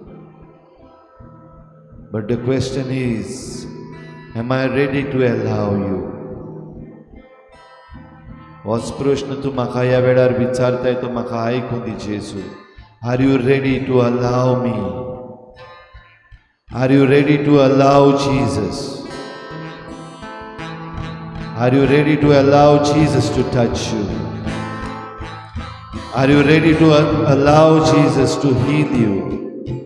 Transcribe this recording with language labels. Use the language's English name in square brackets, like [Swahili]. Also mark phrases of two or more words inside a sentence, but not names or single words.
[English] But the question is, am I ready to allow you? [Konkani] होच प्रश्न तूं म्हाका ह्या वेळार विचारताय तो म्हाका आयकूं दी जेजू. [English] Are you ready to allow me? Are you ready to allow Jesus? Are you ready to allow Jesus to touch you? Are you ready to allow Jesus to heal you?